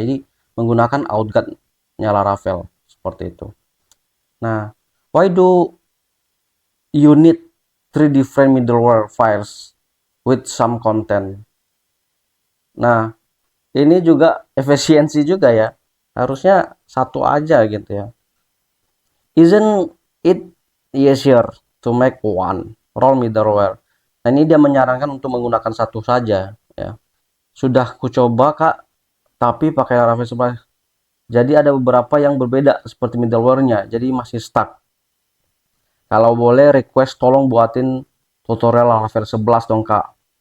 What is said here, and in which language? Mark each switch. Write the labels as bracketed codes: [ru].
[id] Jadi menggunakan outguard-nya Laravel seperti itu. Nah, [en] why do you need three different middleware files with some content? [id] Nah, ini juga efisiensi juga ya. Harusnya satu aja gitu ya. [en] Isn't it easier to make one role middleware? [id] Nah, ini dia menyarankan untuk menggunakan satu saja ya. Sudah kucoba Kak, tapi pakai Laravel 11. Jadi ada beberapa yang berbeda seperti middleware-nya, jadi masih stuck. Kalau boleh request tolong buatin tutorial Laravel 11 dong Kak.